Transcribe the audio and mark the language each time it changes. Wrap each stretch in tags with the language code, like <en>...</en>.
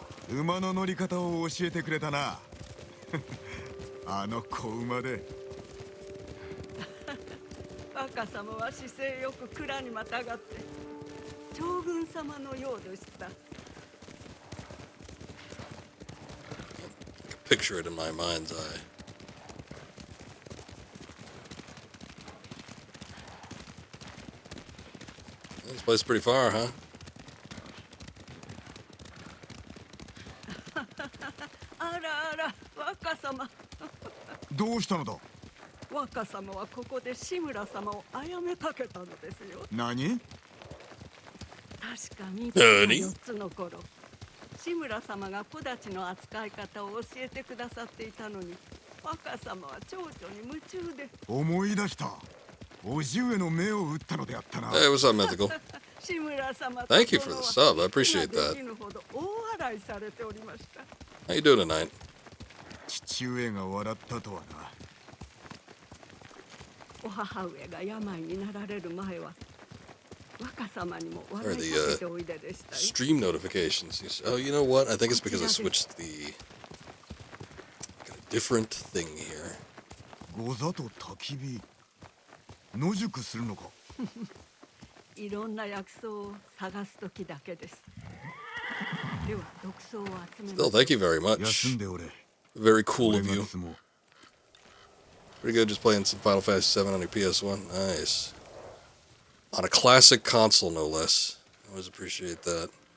<ja>馬の乗り方を教えてくれたな。あの子馬で。若様は姿勢よく蔵にまたがって将軍様のようでした。</ja> <en>Picture it in my mind's eye. This place is pretty far, huh?</en> <ja>あらあら、若様。どうしたのだ。若様はここで志村様を殺めかけたのですよ。何？確か3つ4つの頃、志村様が小太刀の扱い方を教えてくださっていたのに、若様は蝶々に夢中で。思い出した。おじ上の目を打ったのであったな。</ja> <en>Hey, what's up, Mythical?</en> <ja>志村様</ja> <en>Thank you for the sub. I appreciate that.</en> <ja>大笑いされておりました。</ja> <en>How you doing tonight?</en> <ja>父上が笑ったとはな。お母上が病になられる前は若様にも笑いかけておいででしたよ。</ja> <en>Stream notifications. Oh, you know what? I think it's because I switched the got a different thing here.</en> <ja>ござと焚き火。野宿するのか。いろんな薬草を探す時だけです。では毒草を集めます。</ja> <en>Still, thank you very much.</en> <ja>休んでおれ。</ja> <en>Very cool of you.</en> <ja>俺が積もう。</ja> <en>Pretty good just playing some Final Fantasy VII on your PS1. Nice. On a classic console, no less. Always appreciate that.</en>